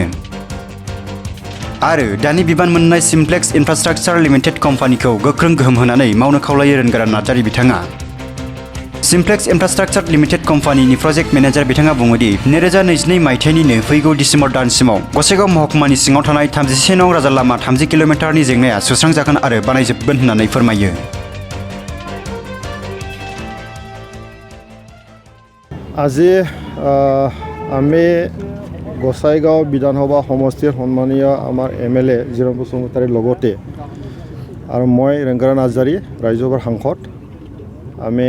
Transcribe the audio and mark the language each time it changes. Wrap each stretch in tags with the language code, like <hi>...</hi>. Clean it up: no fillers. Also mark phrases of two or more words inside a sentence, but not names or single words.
<brx>आरो दानि बिबान मोननाय सिम्प्लेक्स इन्फ्रास्ट्राक्चार लिमिटेड कम्पानिखौ गोख्रों गोहोम होनानै मावनो खावलायो रोनगोरा नार्जारि बिथाङा। सिम्प्लेक्स इन्फ्रास्ट्राक्चार लिमिटेड कम्पानिनि प्रजेक्ट मेनेजार बिथाङा बुङोदि 2022 मायथाइनिनो फैगौ डिसेम्बर दानसिमाव गसाइगाव महकुमानि सिङाव थानाय 37 नं राजा लामा 30 किल'मिटारनि जेंनाया सुस्रांजागोन आरो बानायजोबगोन होननानै फोरमायो।</brx> <as>আজি আমি গোসাইগাঁও বিধানসভা সমষ্টিৰ সন্মানীয় আমাৰ এমএলএ জিৰণ বসুমতাৰীৰ লগতে আৰু মই ৰেংগৰা নাৰ্জাৰী ৰাজ্যসভাৰ সাংসদ আমি</as>